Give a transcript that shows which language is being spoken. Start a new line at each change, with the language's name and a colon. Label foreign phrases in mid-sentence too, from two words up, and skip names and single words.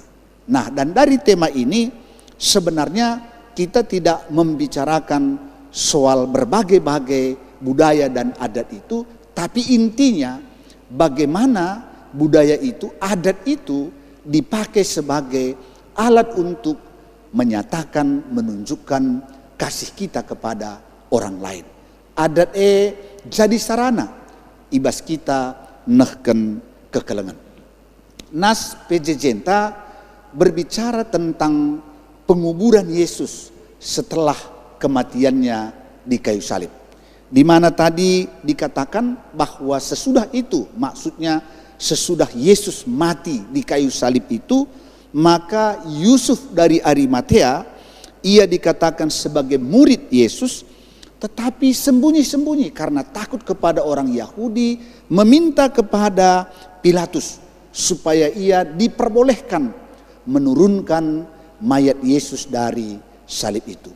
Indonesian: Nah, dan dari tema ini sebenarnya kita tidak membicarakan soal berbagai-bagai budaya dan adat itu, tapi intinya bagaimana budaya itu, adat itu dipakai sebagai alat untuk menyatakan, menunjukkan kasih kita kepada orang lain. Adat jadi sarana
Batak Karo: ibas kita nehken kekelengan. Nas pejejenta
Indonesian: berbicara tentang penguburan Yesus setelah kematiannya di kayu salib. Di mana tadi dikatakan bahwa sesudah itu, maksudnya sesudah Yesus mati di kayu salib itu, maka Yusuf dari Arimatea, ia dikatakan sebagai murid Yesus, tetapi sembunyi-sembunyi karena takut kepada orang Yahudi, meminta kepada Pilatus supaya ia diperbolehkan menurunkan mayat Yesus dari salib itu.